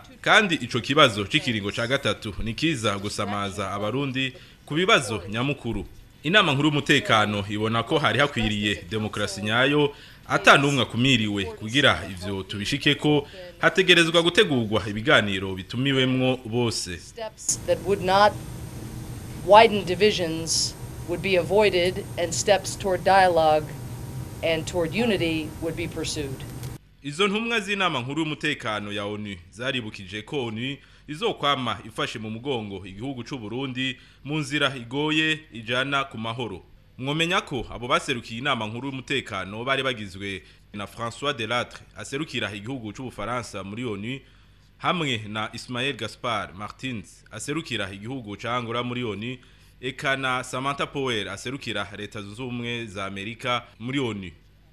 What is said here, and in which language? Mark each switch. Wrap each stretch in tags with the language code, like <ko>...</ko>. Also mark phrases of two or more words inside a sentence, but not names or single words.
<rn>Kandi ico kibazo c'ikiringo ca gatatu nikiza gusamaza abarundi ku bibazo nyamukuru. Inama nkuru y'umutekano ibona ko hari hakwiriye demokrasi nyayo atanumwe kumiriwe kugira ivyo tubishikeko hategerezwa gutegurwa ibiganiro bitumiwemwo bose.</rn> <en>That would not widen divisions would be avoided and steps toward dialogue and toward unity would be pursued.</en> <rn>Izo ntumwa z'inama nkuru y'umutekano ya ONU zaribukije ko ONU izokwama ifashe mu mugongo igihugu c'u Burundi mu nzira igoye ijana ku mahoro. Mwomenya ko abo baserukiye inama nkuru y'umutekano bari bagizwe na François Delattre aserukira igihugu c'u Bufaransa muri ONU hamwe na Ismaël Gaspard Martins aserukira igihugu ca Angola muri ONU eka na Samantha Power aserukira leta zunze ubumwe za Amerika muri ONU.</rn>